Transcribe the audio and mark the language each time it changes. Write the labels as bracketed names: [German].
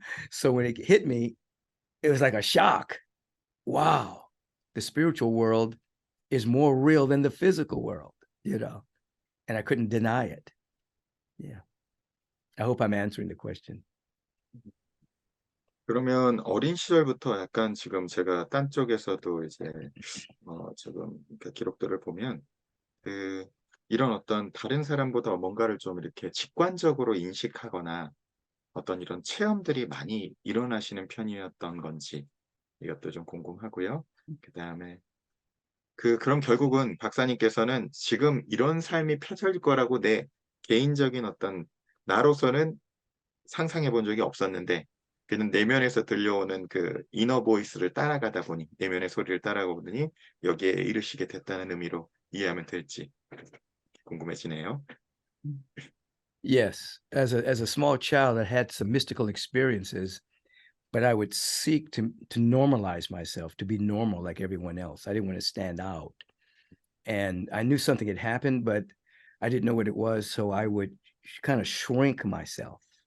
[English] So when it hit me, it was like a shock. Wow, the spiritual world is more real than the physical world, you know, and I couldn't deny it. Yeah. I hope I'm answering the question. [Korean] 그러면 어린 시절부터 약간 지금 제가 딴 쪽에서도 이제 지금 이렇게 기록들을 보면 그 이런 어떤 다른 사람보다 뭔가를 좀 이렇게 직관적으로 인식하거나 어떤 이런 체험들이 많이 일어나시는 편이었던 건지 이것도 좀 궁금하고요. 그다음에 그럼 결국은 박사님께서는 지금 이런 삶이 펼쳐질 거라고 내 개인적인 어떤 나로서는 상상해 본 적이 없었는데 그는 내면에서 들려오는 그 이너 보이스를 따라가다 보니 내면의 소리를 따라가다 보니 여기에 이르시게 됐다는 의미로 이해하면 될지 궁금해지네요. [English] Yes, as a small child, I had some mystical experiences, but I would seek to normalize myself, to be normal like everyone else. I didn't want to stand out. And I knew something had happened, but I didn't know what it was, so I would kind of shrink myself.